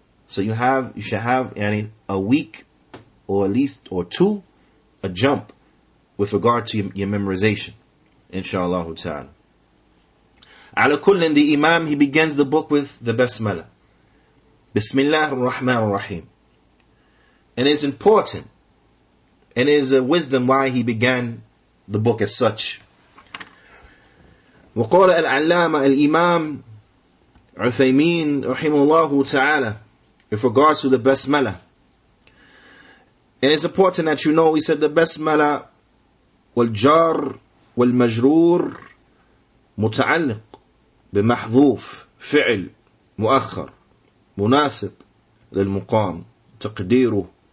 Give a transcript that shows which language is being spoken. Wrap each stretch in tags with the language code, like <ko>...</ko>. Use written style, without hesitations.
<en>So you should have a week or at least or two, a jump with regard to your memorization, inshallah ta'ala. Ala kullin, the Imam, he begins the book with the Basmalah. Bismillah ar-Rahman ar-Rahim. And it's important, and it is a wisdom why he began the book as such.</en> <ar>وقال العلامة الإمام عثيمين رحمه الله تعالى</ar> <en>with regards to the Basmalah. And it's important that you know, he said the Basmalah</en> <ar>والجار والمجرور متعلق بمحذوف فعل مؤخر مناسب للمقام تقديره.</ar>